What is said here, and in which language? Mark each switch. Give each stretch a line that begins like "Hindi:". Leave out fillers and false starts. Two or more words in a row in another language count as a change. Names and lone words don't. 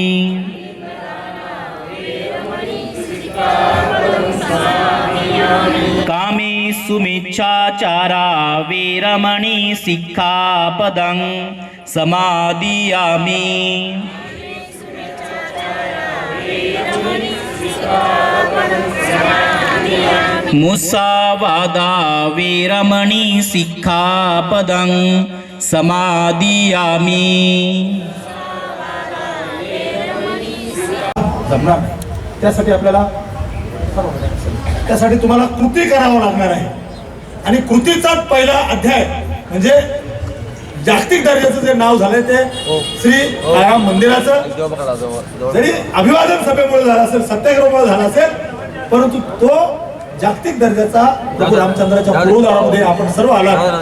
Pali: कामेषु मिच्छाचारा वीरमणि सिक्खापदं समादियामि मुसावादा वीरमणि सिक्खापदं समादियामि।
Marathi: त्यासाठी आपल्याला त्यासाठी तुम्हाला कृती करावं लागणार आहे आणि कृतीचा पहिला अध्याय म्हणजे जागतिक दर्जाचं जे नाव झालंय ते श्री काळाराम मंदिराचं जरी अभिवादन सभेमुळे झालं असेल, सत्याग्रहामुळे झाला असेल, परंतु तो जागतिक दर्जाचा प्रभू रामचंद्राच्या पुरोदारामध्ये आपण सर्व आलात।